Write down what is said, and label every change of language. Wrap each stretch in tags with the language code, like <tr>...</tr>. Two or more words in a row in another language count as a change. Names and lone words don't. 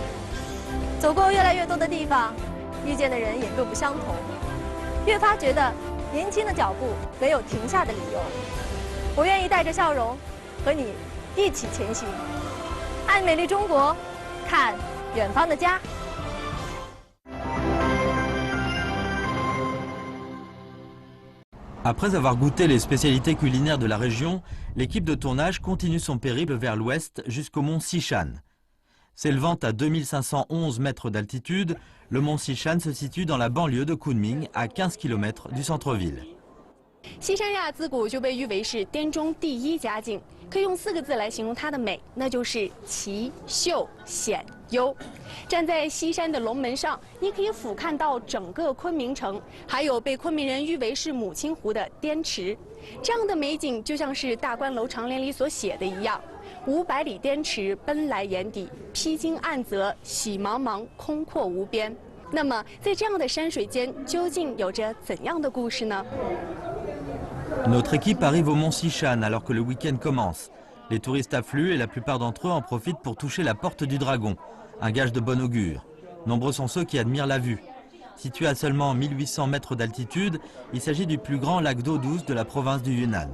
<zh>走过越来越多的地方，遇见的人也各不相同，越发觉得年轻的脚步没有停下的理由。我愿意带着笑容和你一起前行，爱美丽中国，看远方的家。</zh> <fr>Après avoir goûté les spécialités culinaires de la région, l'équipe de tournage continue son périple vers l'ouest jusqu'au mont Xishan. S'élevant à 2511 mètres d'altitude, le mont Xishan se situe dans la banlieue de Kunming, à 15 km du centre-ville.</fr> <zh>西山亚自古就被誉为是滇中第一佳境，可以用4个字来形容它的美，那就是奇秀险幽。站在西山的龙门上，你可以俯瞰到整个昆明城，还有被昆明人誉为是母亲湖的滇池。这样的美景就像是大观楼长联里所写的一样：500里滇池奔来眼底，披荆岸泽喜茫茫，空阔无边。那么，在这样的山水间，究竟有着怎样的故事呢？</zh> <fr>Notre équipe arrive au mont Xishan alors que le week-end commence. Les touristes affluent et la plupart d'entre eux en profitent pour toucher la porte du dragon, un gage de bon augure. Nombreux sont ceux qui admirent la vue. Situé à seulement 1800 mètres d'altitude, il s'agit du plus grand lac d'eau douce de la province du Yunnan.</fr>